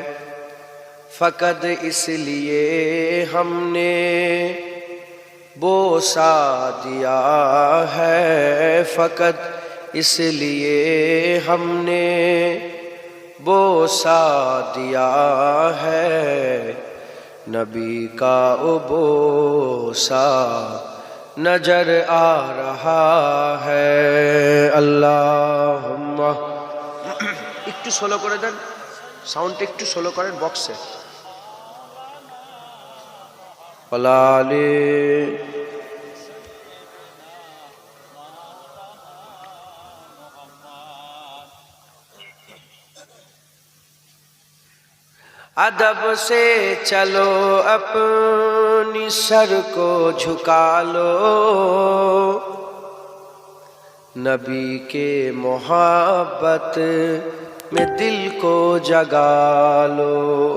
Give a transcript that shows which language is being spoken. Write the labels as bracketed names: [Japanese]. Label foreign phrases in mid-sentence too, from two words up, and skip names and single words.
[Urdu] فقط اس لیے ہم نے بوسہ دیا ہے، فقط اس لیے ہم نے بوسہ دیا ہے، نبی کا وہ بوسہ نظر آ رہا ہے۔ [Bangla] اللہم একটু সোলো করে দেন, সাউন্ডটা একটু সোলো করেন বক্সে। [Urdu] ادب سے چلو اپنی سر کو جھکا لو، نبی کے محبت میں دل کو جگا لو۔